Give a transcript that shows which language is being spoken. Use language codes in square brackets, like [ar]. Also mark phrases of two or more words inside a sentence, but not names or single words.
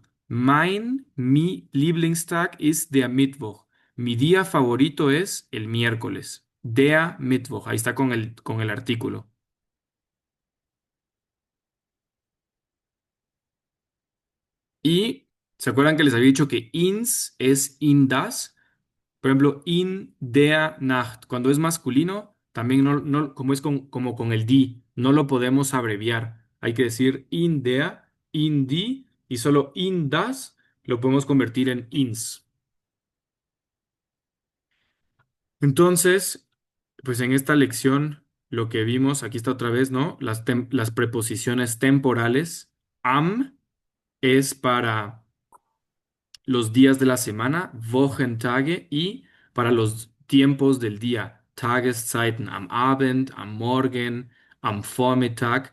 [de] Mi Lieblingstag ist der Mittwoch. [es] Mi día favorito es el miércoles. [de] Der Mittwoch. [es] Ahí está con el artículo. Y ¿se acuerdan que les había dicho que ins es [de] in das? [es] Por ejemplo, [de] in der Nacht. [es] Cuando es masculino, también como es como con el die, no lo podemos abreviar. Hay que decir [de] in der, in die, [es] y solo [de] in das [es] lo podemos convertir en ins. Entonces, pues en esta lección lo que vimos, aquí está otra vez, ¿no? Las preposiciones temporales. Am es para los días de la semana, Wochentage, y para los tiempos del día, [de] Tageszeiten, am Abend, am Morgen, am Vormittag.